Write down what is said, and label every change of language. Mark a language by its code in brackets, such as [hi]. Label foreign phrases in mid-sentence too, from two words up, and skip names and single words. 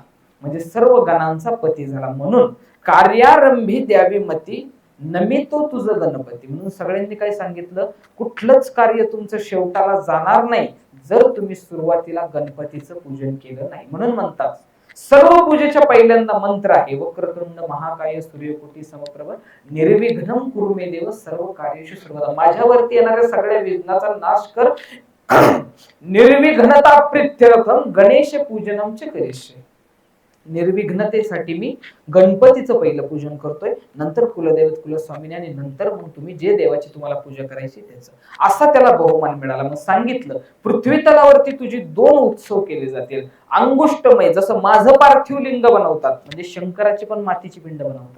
[mr] म्हणजे सर्व गणांचा पती झाला. म्हणून कार्यारंभी द्यावी मती, नमितो तुझं गणपती. म्हणून सगळ्यांनी काय सांगितलं, कुठलंच कार्य तुमचं शेवटाला जाणार नाही जर तुम्ही सुरुवातीला गणपतीचं पूजन केलं नाही. म्हणून म्हणतात सर्व पूजेच्या पहिल्यांदा मंत्र आहे, [sa] वक्रतुंड महाकाय सूर्यकोटी समप्रभ निर्विघ्नं कुरु मे देव सर्व कार्येषु सर्वदा. [mr] माझ्यावरती येणाऱ्या सगळ्या विघ्नाचा नाश कर, [sa] निर्विघ्नता प्रीत्यर्थम गणेश पूजनम च करिष्ये. [mr] निर्विघ्नतेसाठी मी गणपतीचं पहिलं पूजन करतोय, नंतर कुलदैवत कुलस्वामिनी आणि नंतर मग तुम्ही जे देवाची तुम्हाला पूजा करायची त्याचं. असा त्याला बहुमान मिळाला. मग सांगितलं पृथ्वी तलावरती तुझी 2 उत्सव केले जातील. अंगुष्टमय, जसं माझं पार्थिव लिंग बनवतात, म्हणजे शंकराची पण मातीची पिंड बनवतात.